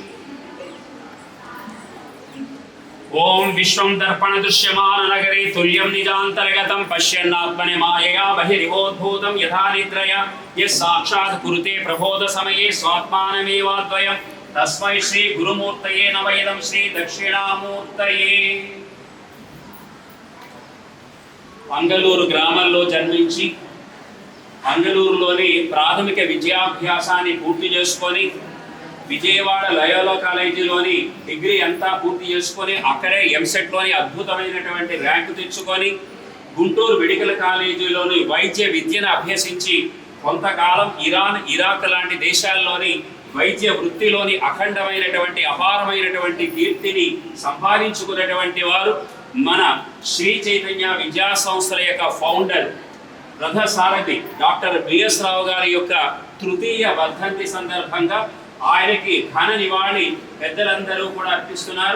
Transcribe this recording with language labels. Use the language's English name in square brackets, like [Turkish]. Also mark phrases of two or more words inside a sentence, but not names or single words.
[Sanskrit] ओम विश्वं दर्पण दृश्यमान नगरे तुल्यं निजान्तर्गतं पश्यन्नात्मने मायया बहिरिवोद्भूतं यथा निद्रया यः साक्षात् कुरुते प्रबोध समये स्वात्मानमेवाद्वयं तस्मै श्री गुरुमूर्तये नमः। इदं श्री दक्षिणामूर्तये। [Telugu] అంగలూరు గ్రామంలో జన్మించి అంగలూరులోని ప్రాథమిక విద్యాభ్యాసాన్ని పూర్తి చేసుకొని విజయవాడ లయోలా కాలేజీలోని డిగ్రీ అంతా పూర్తి చేసుకొని అక్కడే ఎంసెట్లోని అద్భుతమైనటువంటి ర్యాంకు తెచ్చుకొని గుంటూరు మెడికల్ కాలేజీలోని వైద్య విద్యను అభ్యసించి కొంతకాలం ఇరాన్ ఇరాక్ లాంటి దేశాల్లోని వైద్య వృత్తిలోని అఖండమైనటువంటి అపారమైనటువంటి కీర్తిని సంపాదించుకున్నటువంటి వారు మన శ్రీ చైతన్య విద్యా సంస్థల యొక్క ఫౌండర్ రథసారథి డాక్టర్ బిఎస్ రావు గారి యొక్క తృతీయ వర్ధంతి సందర్భంగా ఆయనకి ఘన నివాళి పెద్దలందరూ కూడా అర్పిస్తున్నారు।